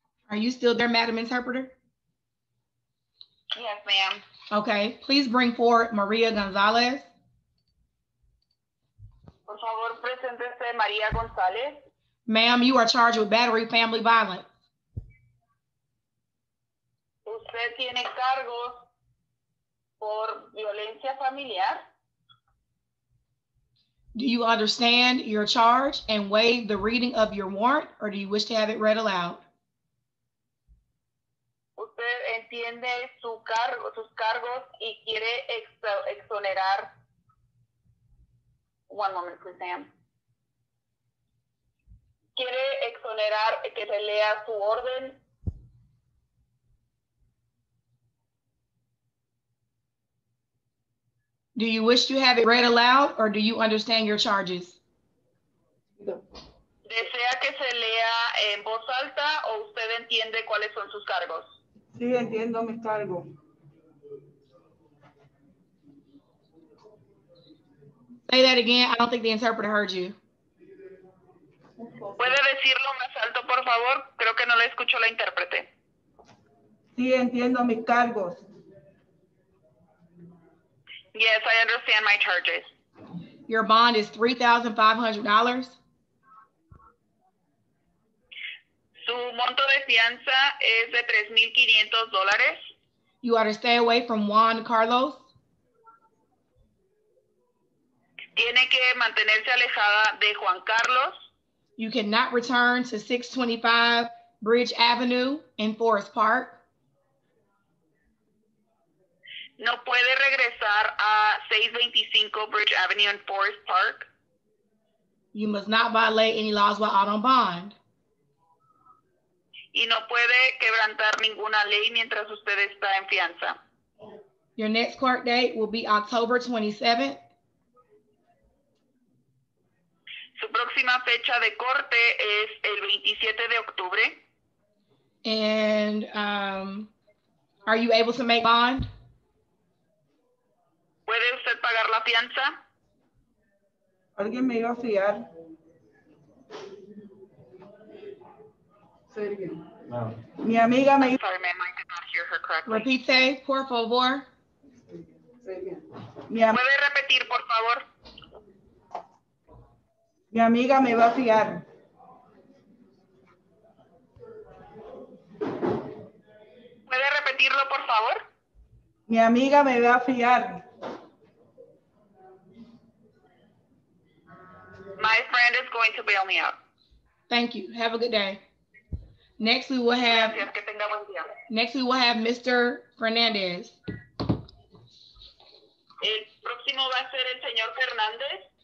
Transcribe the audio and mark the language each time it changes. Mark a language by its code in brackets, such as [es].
[en] Are you still there, Madam Interpreter? Yes, ma'am. Okay, please bring forward Maria Gonzalez. [es] Por favor, preséntese María González. [en] Ma'am, you are charged with battery family violence. [es] Usted tiene cargos por violencia familiar. [en] Do you understand your charge and waive the reading of your warrant, or do you wish to have it read aloud? [es] Usted entiende sus cargos y quiere exonerar. [en] One moment, please, ma'am. [es] Quiere exonerar que se lea su orden. [en] Do you wish to have it read aloud, or do you understand your charges? [es] ¿Desea que se lea en voz alta o usted entiende cuáles son sus cargos? Sí, entiendo mis cargos. [en] Say that again. I don't think the interpreter heard you. [es] ¿Puede decirlo más alto, por favor? Creo que no le escuchó la intérprete. Sí, entiendo mis cargos. [en] Yes, I understand my charges. Your bond is $3,500. [es] Su monto de fianza es de $3,500. [en] You are to stay away from Juan Carlos. [es] Tiene que mantenerse alejada de Juan Carlos. [en] You cannot return to 625 Bridge Avenue in Forest Park. [es] No puede regresar a 625 Bridge Avenue in Forest Park. [en] You must not violate any laws while out on bond. [es] Y no puede quebrantar ninguna ley mientras usted está en fianza. [en] Your next court date will be October 27th. [es] Su próxima fecha de corte es el 27 de octubre. [en] And are you able to make bond? [es] ¿Puede usted pagar la fianza? ¿Alguien me iba a fiar? [en] Say it again. [es] No. Mi amiga me... [en] Sorry, ma'am, I did not hear her correctly. [es] Repite, por favor. [en] Say it again. [es] ¿Puede repetir, por favor? Mi amiga me va a fiar. ¿Puede repetirlo, por favor? Mi amiga me va a fiar. [en] My friend is going to bail me out. Thank you. Have a good day. Next we will have [es] Gracias, que tenga buen día. [en] Mr. Fernandez. [es] El próximo va a ser el señor Fernández.